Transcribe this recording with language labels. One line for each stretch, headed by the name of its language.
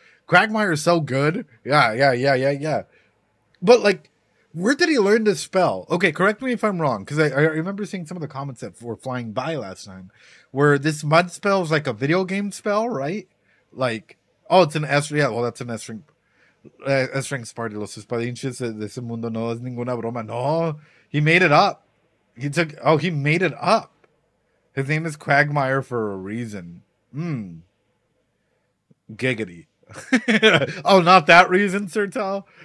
English: Quagmire is so good. Yeah. But like, where did he learn this spell? Okay, correct me if I'm wrong, because I remember seeing some of the comments that were flying by last time, where this mud spell is like a video game spell, right? Like, oh, it's an S. Yeah, well, that's an S ring. S ring Sparty.
Spanish: Los espadinches de ese mundo no es ninguna broma.
English: No, he made it up. He made it up. His name is Quagmire for a reason. Giggity. Oh, not that reason, Sertel.